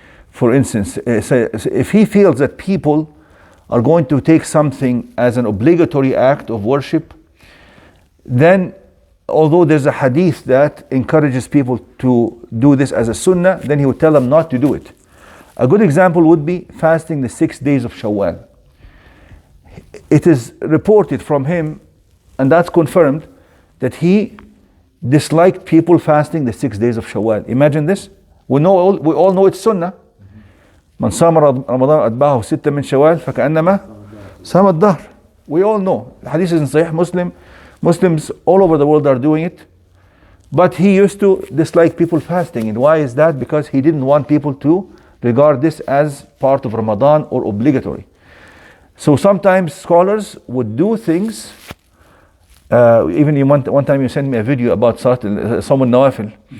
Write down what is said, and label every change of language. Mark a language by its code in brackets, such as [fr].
[en] For instance, if he feels that people are going to take something as an obligatory act of worship, then although there's a hadith that encourages people to do this as a sunnah, then he would tell them not to do it. A good example would be fasting the 6 days of Shawwal. It is reported from him, and that's confirmed, that he disliked people fasting the 6 days of Shawwal. Imagine this. We all know it's sunnah. [ar] من صام رمضان أتبعه ستة من شوال فكأنما صام الدهر. [en] We all know. The hadith is in Sahih Muslim. Muslims all over the world are doing it. But he used to dislike people fasting. And why is that? Because he didn't want people to regard this as part of Ramadan or obligatory. So sometimes scholars would do things. Even one time you sent me a video about someone Nawafil.